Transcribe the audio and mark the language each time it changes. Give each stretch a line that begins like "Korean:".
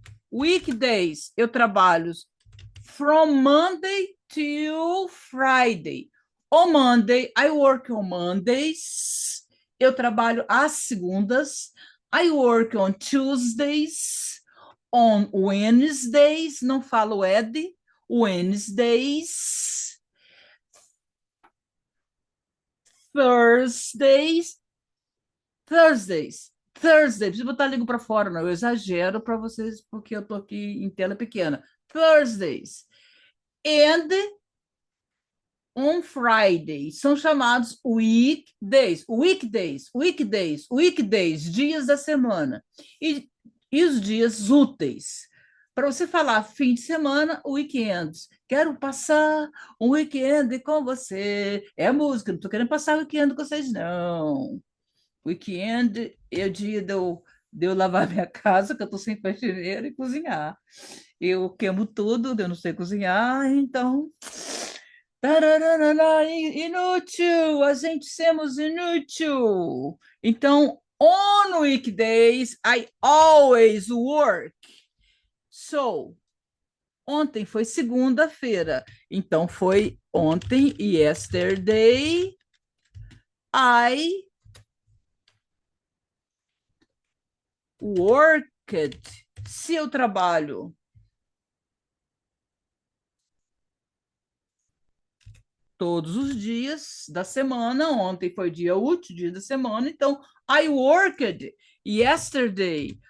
English: Weekdays,
Portuguese: eu trabalho
English: from Monday to Friday. On Monday, I work on Mondays.
Portuguese: Eu trabalho às segundas.
English: I work on Tuesdays. On Wednesdays,
Portuguese: não falo
English: ed. Wednesdays. Thursdays. Thursdays.
Portuguese: Thursday, preciso botar a língua para fora, não. Eu exagero para vocês, porque eu estou aqui em tela pequena.
English: Thursdays. And on Friday,
Portuguese: são chamados
English: weekdays, weekdays, weekdays, weekdays,
Portuguese: dias da semana. E os dias úteis. Para você falar fim de semana, weekends. Quero passar um weekend com você. É música, não estou querendo passar weekend com vocês, não. Weekend é o dia de eu lavar minha casa, que eu estou sem faxineira, e cozinhar. Eu queimo tudo, eu não sei cozinhar, então. Tararara, inútil, a gente somos inútil.
English: Então, on weekdays, I always work.
Portuguese: So, ontem foi segunda-feira, então foi ontem,
English: yesterday, I worked.
Portuguese: Se eu trabalho todos os dias da semana, ontem foi dia útil, dia da semana, então
English: I worked yesterday.